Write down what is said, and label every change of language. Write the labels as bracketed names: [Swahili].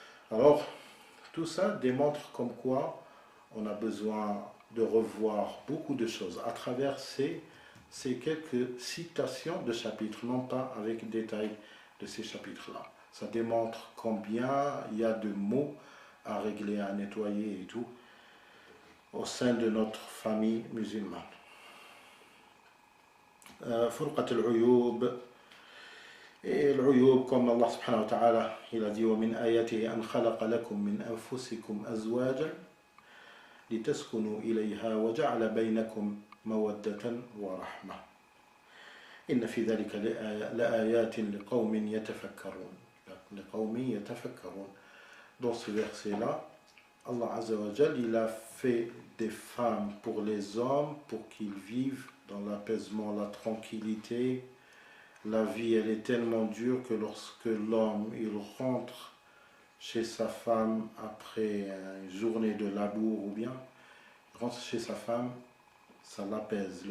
[French] Alors, tout ça démontre comme quoi on a besoin de revoir beaucoup de choses à travers ces quelques citations de chapitres, non pas avec détail de ces chapitres-là. Ça démontre combien il y a de mots à régler, à nettoyer et tout au sein de notre famille musulmane. [Arabic] Furqat al-uyub. [French] Et l'uyub, comme Allah subhanahu wa ta'ala, il a dit [Arabic] وَمِنْ آيَاتِهِ أَنْ خَلَقَ لَكُم مِّنْ أَنفُسِكُمْ أَزْوَاجًا لِتَسْكُنُوا إِلَيْهَا وَجَعَلَ بَيْنَكُمْ مَوَدَّةً وَرَحْمَةً إِنَّ فِي ذَلِكَ لَآيَاتٍ لِقَوْمٍ يَتَفَكَّرُونَ. [French] Dans ce verset-là, Allah Azza wa Jal, il a fait des femmes pour les hommes pour qu'ils vivent dans l'apaisement, la tranquillité. La vie, elle est tellement dure que lorsque l'homme, il rentre chez sa femme après une journée de labour ou bien, il rentre chez sa femme, ça l'apaise.